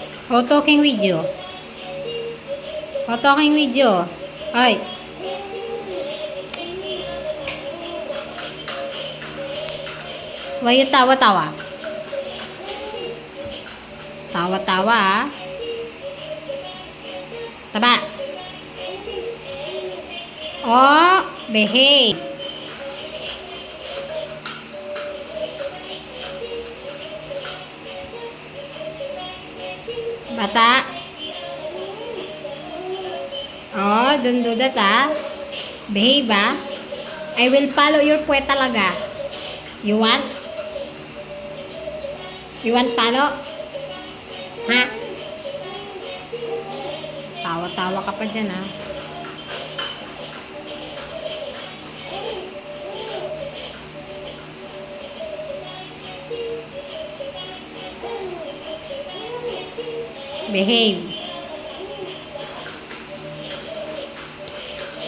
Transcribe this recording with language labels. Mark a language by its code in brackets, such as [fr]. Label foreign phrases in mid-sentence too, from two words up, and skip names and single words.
[en] O talking with you? O talking with you? Ay. Why you tawa-tawa? [tl] Tawa-tawa, ah. Taba. [en] Oh, behave. [tl] Bata. [en] Oh, don't do that, ah. Behave, ah. I will follow your [tl] puwet talaga. [en] You want? You want follow? Ha? [tl] Tawa-tawa ka pa dyan, ah. [en] Behave. Psst.